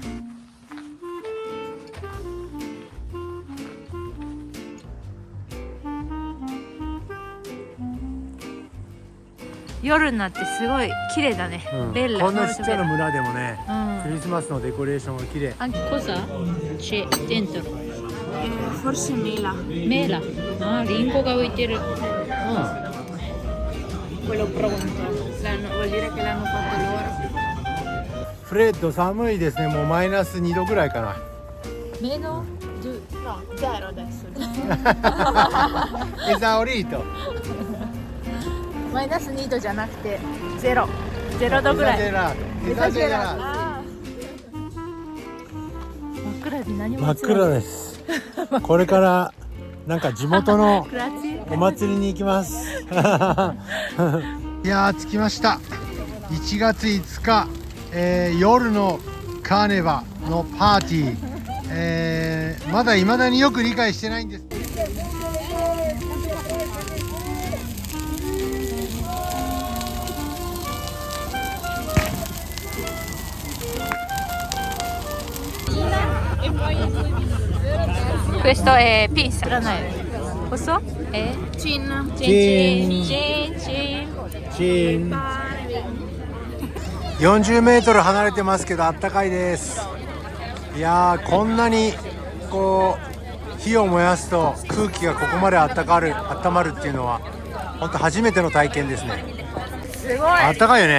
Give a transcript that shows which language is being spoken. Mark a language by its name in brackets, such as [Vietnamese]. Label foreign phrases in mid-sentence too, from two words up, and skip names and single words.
[Japanese] 夜になってすごい綺麗だね。 [Italian] ベッラ。 [Japanese] こんなちっちゃな村でもね、うん。クリスマスのデコレーションが綺麗。 [Italian] Anche cosa c'è dentro? Forse mela, Mela. [Japanese] Ah, リンゴが浮いてる。 [Italian] quello pronto. Vuol dire che l'hanno fatto loro. [Japanese] フレッド、寒いですね。もうマイナス2度ぐらいかな。 [Italian] メノ No, zero adesso. エザオリート。 [Japanese] マイナス2度じゃなくて0度ぐらい。 [Italian] è già gelato. [Japanese] 真っ暗で何も真っ暗です。これからなんか地元のお祭りに行きます。いやー、着きました。1月5日、夜のカーネバのパーティー、まだ未だによく理解してないんです。 [Italian] Questo è pizza. Questo è Cin. cin. [Japanese] 40 メートル離れてますけど、あったかいです。いやー、こんなにこう火を燃やすと空気がここまで温まるっていうのは本当初めての体験ですね。すごい。あったかいよね。